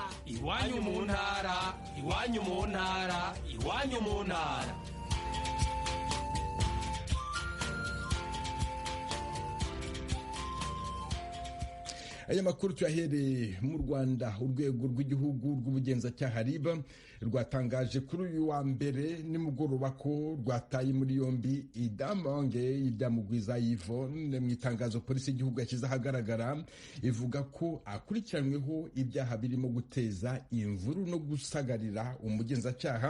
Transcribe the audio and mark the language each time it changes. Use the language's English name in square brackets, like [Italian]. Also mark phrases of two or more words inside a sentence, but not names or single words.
[Kinyarwanda] Iwanyu mu ntara, iwanyu mu ntara, iwanyu mu ntara. Aya makuru tuyahereye mu Rwanda. Urwego rw'igihugu rw'ubugenzacyaha RIB rwatangaje kuri uyu wa mbere nimugoroba ko rwataye muri yombi Idamange Iryamugwiza Yvonne. Mu itangazo polisi y'igihugu yashyize ahagaragara ivuga ko akurikiranyweho ibyaha birimo guteza imvuru no gusagarira umugenzacyaha.